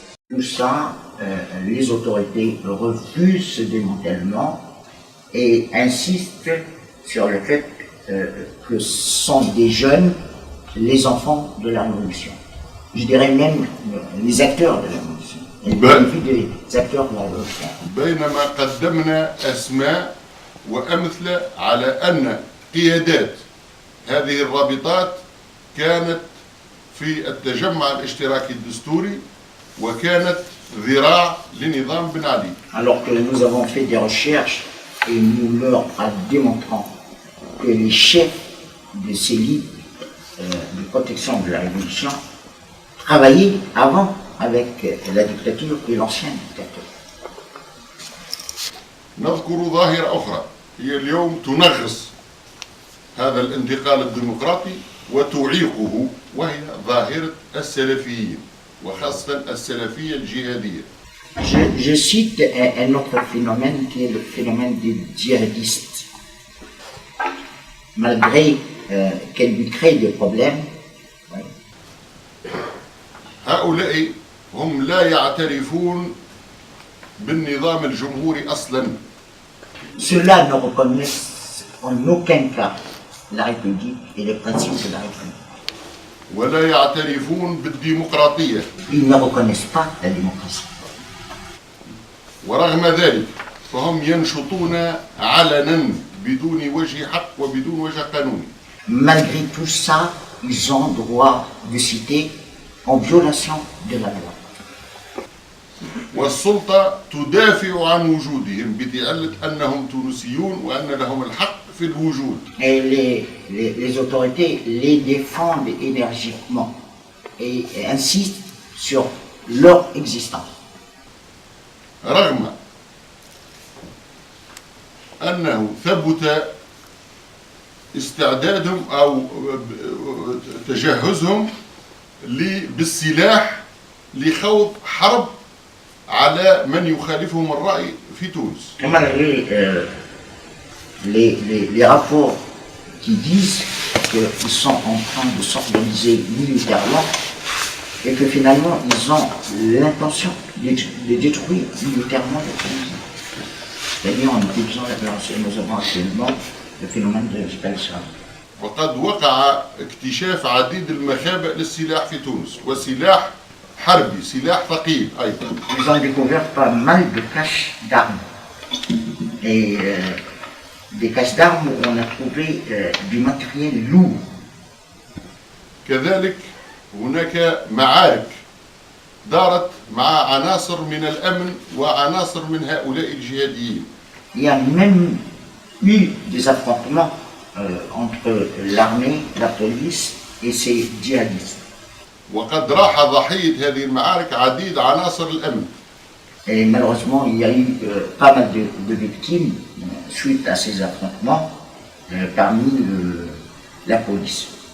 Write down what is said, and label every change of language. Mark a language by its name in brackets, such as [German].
[French] Tout ça, les autorités refusent ce démantèlement et insistent sur le fait que ce sont des jeunes, les enfants de la révolution. Je dirais même les acteurs de la révolution. des acteurs de la révolution. [Arabic] بينما قدمنا أسماء وأمثلة على أن قيادات هذه الرابطات كانت في التجمع الاشتراكي الدستوري وكانت ذراع لنظام بن علي. [French] Alors que nous avons fait des recherches et nous leur démontrons que les chefs de ces ligues de protection de la révolution travaillaient avant avec la dictature et l'ancien dictateur. [Arabic] نذكر ظاهرة أخرى هي اليوم تنغص هذا الانتقال الديمقراطي وتعيقه، وهي ظاهرة السلفيين وخاصة السلفية الجهادية. [French] Je cite un autre phénomène qui est le phénomène des djihadistes. Malgré qu'elle lui crée des problèmes, [Arabic] هؤلاء هم لا يعترفون بالنظام الجمهوري أصلا. [French] Ceux-là ne reconnaissent en aucun cas la République et les principes de la République. [Arabic] ولا يعترفون بالديمقراطية. [French] Ils ne reconnaissent pas la démocratie. [Arabic] ورغم ذلك فهم ينشطون علنا بدون وجه حق وبدون وجه قانوني. [French] Malgré tout ça, ils ont droit de citer en violation de la loi. [Arabic] والسلطة تدافع عن وجودهم بتعلة أنهم تونسيون وأن لهم الحق في الوجود. [French] Et les autorités les défendent énergiquement et insistent sur leur existence. [Arabic] رغم أنه ثبت استعدادهم أو تجهزهم بالسلاح لخوض حرب على من يخالفهم الرأي في تونس. [French] Malgré les rapports qui disent qu'ils sont en train de s'organiser militairement et que finalement ils ont l'intention de détruire militairement la Tunisie. C'est-à-dire en utilisant la violence. Nous avons actuellement le phénomène de Jibal-Sahel. [Arabic] وقد وقع اكتشاف عديد المخابئ للسلاح في تونس وسلاح حربي، سلاح ثقيل أيضا. [French] Ils ont découvert pas mal de caches d'armes. Et des caches d'armes où on a trouvé du matériel lourd. [Arabic] كذلك هناك معارك دارت مع عناصر من الأمن وعناصر من هؤلاء الجهاديين. [French] Il y a même eu des affrontements entre l'armée, la police et ces djihadistes. [Arabic] وقد راح ضحية هذه المعارك عديد عناصر الأمن. [French] Et malheureusement, il y a eu pas mal de victimes suite à ces affrontements parmi la police.